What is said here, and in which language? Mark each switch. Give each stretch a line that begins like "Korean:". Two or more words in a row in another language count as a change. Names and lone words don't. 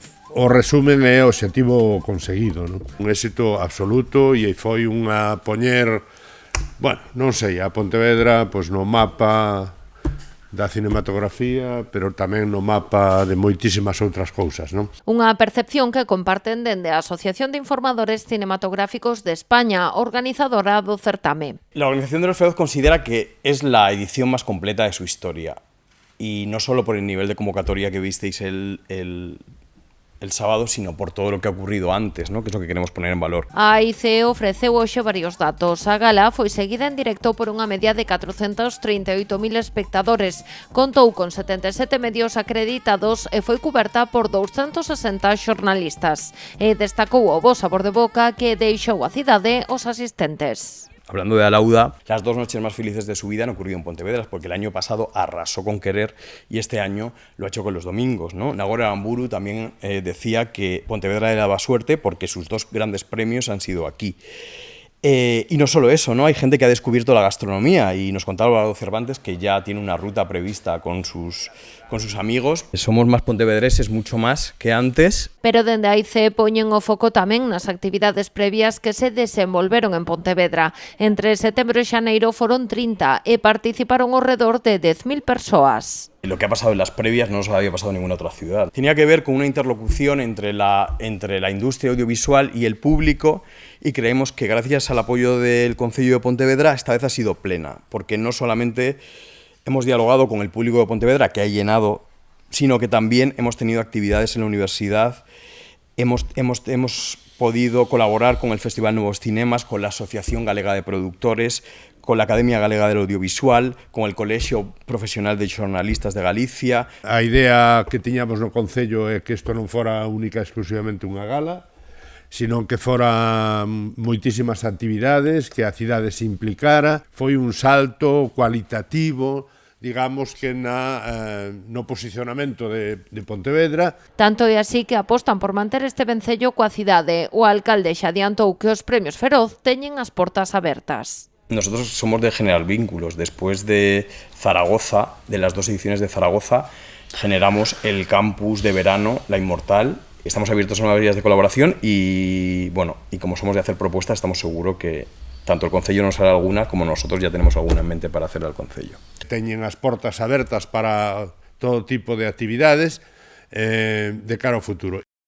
Galician: O resumen é o obxectivo conseguido, non? Un éxito absoluto e foi unha poñer, bueno, non sei, a Pontevedra pois, no mapa da cinematografía, pero tamén no mapa de moitísimas outras cousas, non? Unha percepción que comparten dende a Asociación de Informadores Cinematográficos de España, organizadora do certame.
Spanish: La Organización de los Feroz considera que es la edición más completa de su historia, y no solo por el nivel de convocatoria que visteis el sábado, sino por todo lo que ha ocurrido antes, ¿no? Que es lo que queremos poner en valor.
Galician: A AIC ofreceu hoxe varios datos. A gala foi seguida en directo por unha media de 438.000 espectadores. Contou con 77 medios acreditados e foi cuberta por 260 xornalistas. E destacou o bo sabor de boca que deixou a cidade os asistentes.
Spanish: Hablando de Alauda, las dos noches más felices de su vida han ocurrido en Pontevedra, porque el año pasado arrasó con Querer y este año lo ha hecho con los domingos, ¿no? Nagore Aramburu también decía que Pontevedra le daba suerte porque sus dos grandes premios han sido aquí. Y no solo eso, ¿no? Hay gente que ha descubierto la gastronomía y nos contaba Álvaro Cervantes que ya tiene una ruta prevista con sus amigos. Somos más pontevedreses, mucho más que antes.
Galician: Pero dende a AIC poñen o foco tamén nas actividades previas que se desenvolveron en Pontevedra. Entre setembro e xaneiro foron 30 e participaron ao redor de 10.000 persoas.
Spanish: Lo que ha pasado en las previas no nos había pasado en ninguna otra ciudad. Tenía que ver con una interlocución entre la industria audiovisual y el público, y creemos que gracias al apoyo del Concello de Pontevedra esta vez ha sido plena, porque no solamente hemos dialogado con el público de Pontevedra, que ha llenado, sino que también hemos tenido actividades en la universidad, hemos podido colaborar con el Festival Nuevos Cinemas, con la Asociación Galega de Productores, con la Academia Galega del Audiovisual, con el Colexio Profesional de Xornalistas de Galicia.
Galician: A idea que tiñamos no Concello é que isto non fora única e exclusivamente unha gala, sino que fora moitísimas actividades, que a cidade se implicara. Foi un salto cualitativo, digamos que no posicionamento de Pontevedra. Tanto é así que apostan por manter este vencello coa cidade. O alcalde xa adiantou que os Premios Feroz teñen as portas abertas.
Spanish: Nosotros somos de generar vínculos. Después de Zaragoza, de las dos ediciones de Zaragoza, generamos el campus de verano, La Inmortal. Estamos abiertos a nuevas vías de colaboración y, bueno, y como somos de hacer propuestas, estamos seguros que tanto el Concello nos hará alguna como nosotros ya tenemos alguna en mente para hacer al Concello.
Galician: Teñen as portas abertas para todo tipo de actividades de cara ao futuro.